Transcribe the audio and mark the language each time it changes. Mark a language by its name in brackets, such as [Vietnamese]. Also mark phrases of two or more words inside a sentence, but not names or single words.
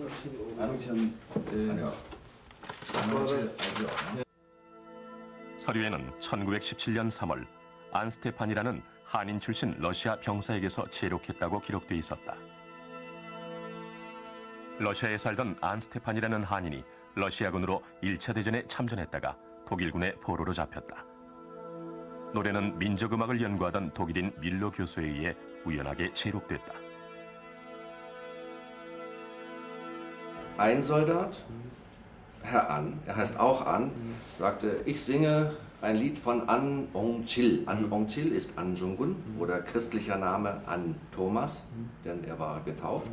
[Korean] 서류에는 1917년 3월 안스테판이라는 한인 출신 러시아 병사에게서 제록했다고 기록돼 있었다. 러시아에 살던 안스테판이라는 한인이 러시아군으로 1차 대전에 참전했다가 독일군의 포로로 잡혔다. 노래는 민족음악을 연구하던 독일인 밀로 교수에 의해 우연하게 제록됐다. [German] Ein Soldat, Herr An, er heißt auch An, sagte, ich singe ein Lied von An Ong Chil. An Ong Chil ist Anjungun oder christlicher Name An Thomas, denn er war getauft.